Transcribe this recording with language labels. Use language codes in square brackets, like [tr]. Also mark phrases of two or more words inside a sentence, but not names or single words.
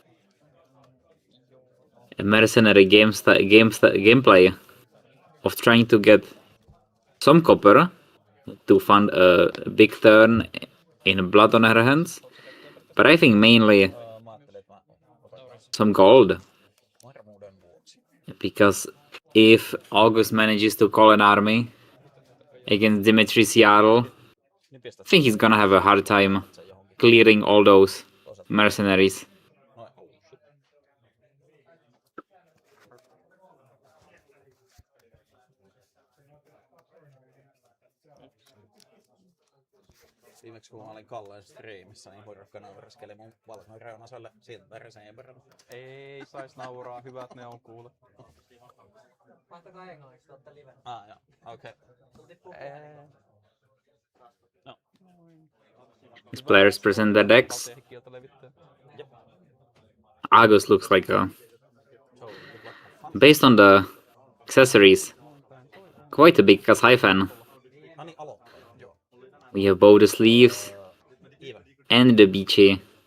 [en] mercenary gameplay of trying to get some copper to fund a big turn in blood on her hands, but I think mainly some gold, because if August manages to call an army against Dimitri's Jarl, I think he's gonna have a hard time clearing all those mercenaries. [fi] Viimeksi kun mä olin Kalleen striimissä, niin porukka nauraskeli mun valkoinen reunaselle siitä väriseen verran. Ei sais nauraa, hyvät ne on kuule. Vaihtakaa englanniksi, te ootte live. Joo, okei. No. [en] These players present their decks. August looks like a, based on the accessories, quite a big Kasai fan. We have both the sleeves and the beachy.